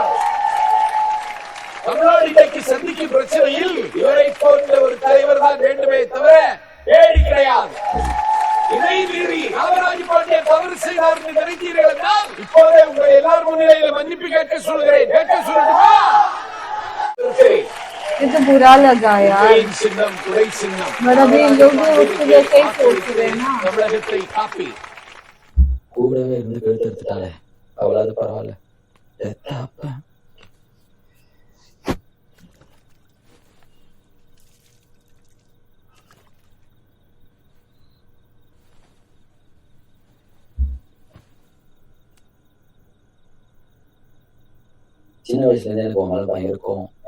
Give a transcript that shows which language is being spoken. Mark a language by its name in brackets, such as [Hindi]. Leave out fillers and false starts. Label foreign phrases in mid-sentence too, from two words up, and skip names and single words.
[Tamil] தமிழ்நாடு இன்றைக்கு சந்திக்கும் பிரச்சனையில் இவரை போன்ற ஒரு தலைவர் தான் வேண்டுமே தவிர வேடி கிடையாது. இதை மீறி ராமராஜ் பாண்டியன் தவறு செய்தார் என்று நினைத்தீர்கள் என்றால் இப்போதே உங்களை எல்லார் முன்னிலையில் மன்னிப்பு கேட்க சொல்கிறேன். கேட்க சொல்லட்டுமா? [Hindi] ये तो बुरा लगा यार, [Tamil] சின்னம் துறை சின்னம். [Hindi] बट अभी इन लोग उसके लिए कई सोच रहे हैं ना. [Tamil] தமிழகத்தை காப்பி கூடவே இருந்து கழுத்தெடுத்துட்டாலே அவ்வளவு பரவாயில்ல. அப்ப சின்ன வயசுல இருந்தே எனக்கு மேல பயம் இருக்கும்.